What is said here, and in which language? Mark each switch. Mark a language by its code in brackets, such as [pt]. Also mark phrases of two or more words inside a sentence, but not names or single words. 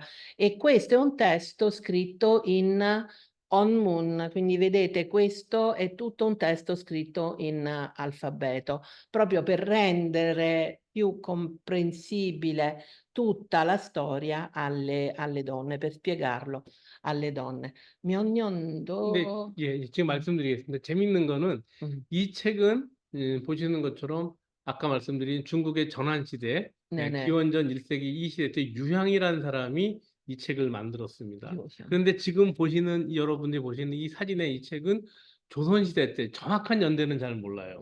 [it] E questo è un testo scritto in Onmun, quindi vedete questo è tutto un testo scritto in alfabeto, proprio per rendere più comprensibile tutta la storia alle donne, per spiegarlo alle donne. [ko] 근데 명년도 지금 말씀드리겠습니다. 재밌는 거는 음, 이 책은 보시는 것처럼 아까 말씀드린 중국의 전환시대 네네, 기원전 1세기 이 시대 때 유향이라는 사람이 이 책을 만들었습니다. 요즘. 그런데 지금 여러분들이 보시는 이 사진의 이 책은 조선시대 때 정확한 연대는 잘 몰라요.